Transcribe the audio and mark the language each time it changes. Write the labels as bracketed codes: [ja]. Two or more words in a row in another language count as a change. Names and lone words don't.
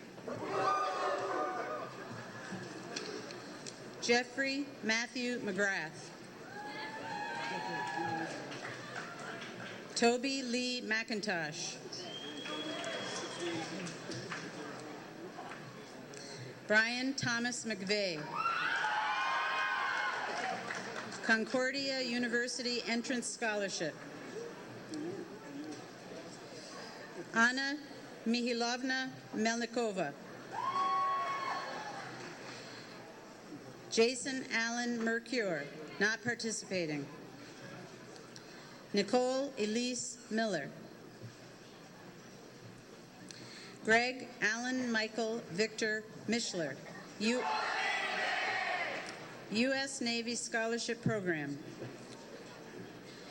[en] Jeffrey Matthew McGrath. Toby Lee McIntosh. Brian Thomas McVeigh. Concordia University Entrance Scholarship. Anna Mihailovna Melnikova. Jason Allen Mercure, not participating. Nicole Elise Miller. Greg Allen Michael Victor Mishler, U.S. Navy Scholarship Program.